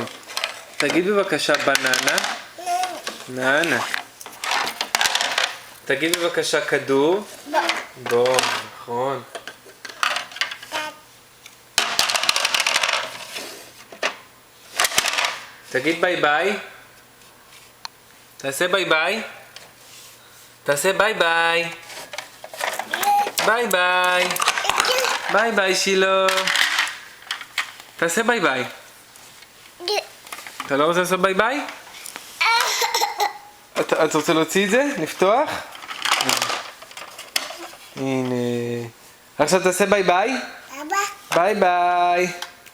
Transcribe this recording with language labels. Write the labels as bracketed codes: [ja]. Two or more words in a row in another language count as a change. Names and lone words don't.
[he] תגיד בבקשה בננה. ננה. תגיד בבקשה כדור. בוא, נכון. [en] תגיד bye bye. תעשה bye bye. תעשה bye bye. bye bye. bye bye Shila. תעשה bye bye. [he] אתה לא רוצה לעשות [en] bye bye? [he] אתה רוצה להוציא את זה? לפתוח? הנה. עכשיו תעשה [en] bye bye. bye bye.